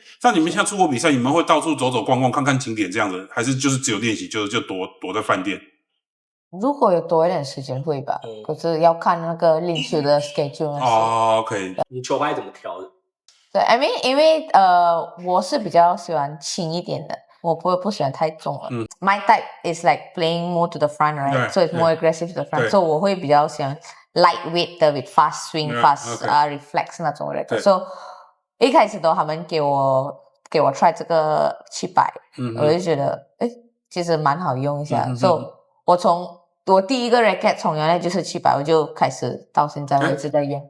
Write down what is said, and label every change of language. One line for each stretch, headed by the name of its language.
Chinese: 像你们现在出国比赛，你们会到处走走逛逛，看看景点这样子，还是就是只有练习，就躲在饭店？如果有多一点时间会吧，可是要看那个练球的 schedule。
English: OK。
Chinese: 你球拍怎么调的？对 ，
English: I mean，
Chinese: 因为我是比较喜欢轻一点的，我不喜欢太重了。
English: My type is like playing more to the front, right? So it's more aggressive to the front.
Chinese: So 我会比较喜欢 lightweight 的
English: with fast swing, fast reflex
Chinese: 那种 racket. So 一开始他们给我 try 这个700，我就觉得其实蛮好用一下。 So 我第一个 racket 从原来就是700，我就开始到现在我一直在用。